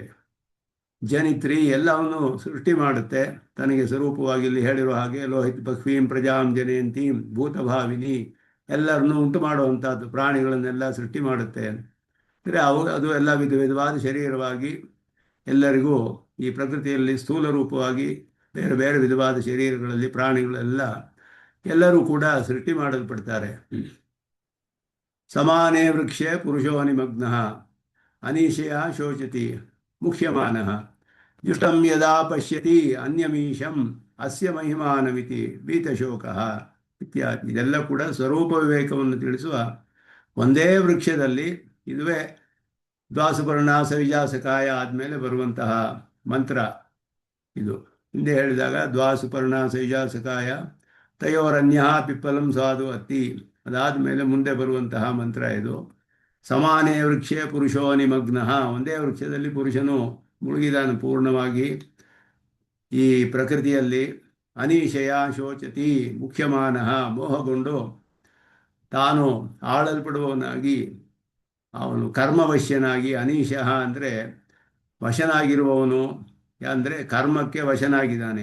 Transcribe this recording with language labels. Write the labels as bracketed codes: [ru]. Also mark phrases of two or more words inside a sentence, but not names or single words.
[kn] ಜನಿತ್ರಿ ಎಲ್ಲವನ್ನು ಸೃಷ್ಟಿ ಮಾಡುತ್ತೆ, ತನಗೆ ಸ್ವರೂಪವಾಗಿ ಇಲ್ಲಿ ಹೇಳಿರುವ ಹಾಗೆ [sa] ಲೋಹಿತ್ ಬಹ್ವೀಂ ಪ್ರಜಾಂ ಜನಯಂತೀಂ ಭೂತಭಾವಿನಿ, [kn] ಎಲ್ಲರನ್ನು ಉಂಟು ಮಾಡುವಂಥದ್ದು, ಪ್ರಾಣಿಗಳನ್ನೆಲ್ಲ ಸೃಷ್ಟಿ ಮಾಡುತ್ತೆ. ಅಂದರೆ ಅದು ಎಲ್ಲ ವಿಧ ವಿಧವಾದ ಶರೀರವಾಗಿ ಎಲ್ಲರಿಗೂ ಈ ಪ್ರಕೃತಿಯಲ್ಲಿ ಸ್ಥೂಲ ರೂಪವಾಗಿ ಬೇರೆ ಬೇರೆ ವಿಧವಾದ ಶರೀರಗಳಲ್ಲಿ ಪ್ರಾಣಿಗಳೆಲ್ಲ ಎಲ್ಲರೂ ಕೂಡ ಸೃಷ್ಟಿ ಮಾಡಲ್ಪಡ್ತಾರೆ. [sa] ಸಮಾನೇ ವೃಕ್ಷೇ ಪುರುಷೋ ನಿಮಗ್ನಃ ಅನೀಶಯ ಶೋಚತಿ ಮುಖ್ಯಮಾನಃ ಜುಷ್ಟಂ ಯದಾ ಪಶ್ಯತಿ ಅನ್ಯಮೀಶಂ ಅಸ್ಯ ಮಹಿಮಾನಮಿತಿ ಭೀತಶೋಕಃ ಇತ್ಯಾದಿ. [kn] ಇದೆಲ್ಲ ಕೂಡ ಸ್ವರೂಪ ವಿವೇಕವನ್ನು ತಿಳಿಸುವ ಒಂದೇ ವೃಕ್ಷದಲ್ಲಿ. ಇದುವೇ [sa] ದ್ವಾಸುಪರ್ಣ ಸವಿಜಾಸಕಾಯ [kn] ಆದಮೇಲೆ ಬರುವಂತಹ ಮಂತ್ರ. ಇದು ಹಿಂದೆ ಹೇಳಿದಾಗ [sa] ದ್ವಾಸುಪರ್ಣ ಸವಿಜಾಸಕಾಯ ತಯೋರನ್ಯ ಪಿಪ್ಪಲಂ ಸಾಧು ಅತ್ತಿ, [kn] ಅದಾದ ಮೇಲೆ ಮುಂದೆ ಬರುವಂತಹ ಮಂತ್ರ ಇದು. [sa] ಸಮಾನೇ ವೃಕ್ಷೇ ಪುರುಷೋ ನಿಮಗ್ನಃ, [kn] ಒಂದೇ ವೃಕ್ಷದಲ್ಲಿ ಪುರುಷನು ಮುಳುಗಿದಾನು ಪೂರ್ಣವಾಗಿ ಈ ಪ್ರಕೃತಿಯಲ್ಲಿ. [sa] ಅನೀಶಯ ಶೋಚತಿ ಮುಖ್ಯಮಾನಃ, [kn] ಮೋಹಗೊಂಡು ತಾನು ಆಳಲ್ಪಡುವವನಾಗಿ ಅವನು ಕರ್ಮವಶ್ಯನಾಗಿ. ಅನೀಶಃ ಅಂದರೆ ವಶನಾಗಿರುವವನು, ಅಂದರೆ ಕರ್ಮಕ್ಕೆ ವಶನಾಗಿದ್ದಾನೆ.